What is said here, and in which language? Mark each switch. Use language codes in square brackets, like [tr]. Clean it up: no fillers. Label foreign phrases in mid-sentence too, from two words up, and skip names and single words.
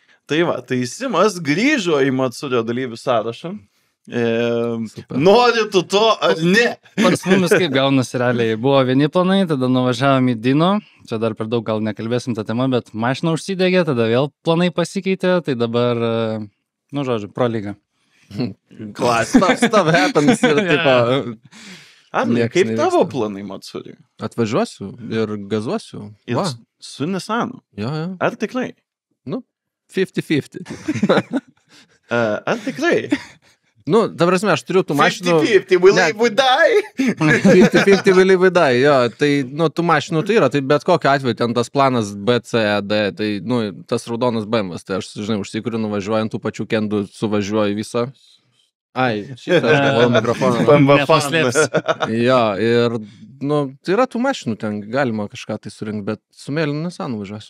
[lt] Tai Simas grįžo į Matsurio dalyvių sąrašą. Nori tu to ar ne? Pas mumis kaip gaunasi realiai. Buvo vieni planai, tada nuvažiavom į Dino. Čia dar per daug gal nekalbėsim tą temą, bet mašina užsidegė, tada vėl planai pasikeitė, tai dabar, Pro lyga. [en] Stuff happens [lt] ir tipo... Arnai, kaip tavo planai Matsuri? Atvažiuosiu ir gazuosiu. Su Nissanu? Jo. Ar tikrai? 50-50. Ar tikrai? Nu, ta prasme, aš turiu tų mašinų... 50-50, [en] will live, we die. 50-50 will live, we die, [lt] jo. Tai, nu, tų mašinų tai yra, tai bet kokiu atveju ten tas planas B, C, D, tai, nu, tas raudonas BMWs, tai aš, žinai, užsikuriu nuvažiuojant tų pačių kendų, suvažiuoju visą. Ai, šitą, aš mikrofoną. Nepaslėps. Jo, ir, nu, tai yra tų mašinų, ten galima kažką tai surinkti, bet su mėlynu Nissanu važiuosiu.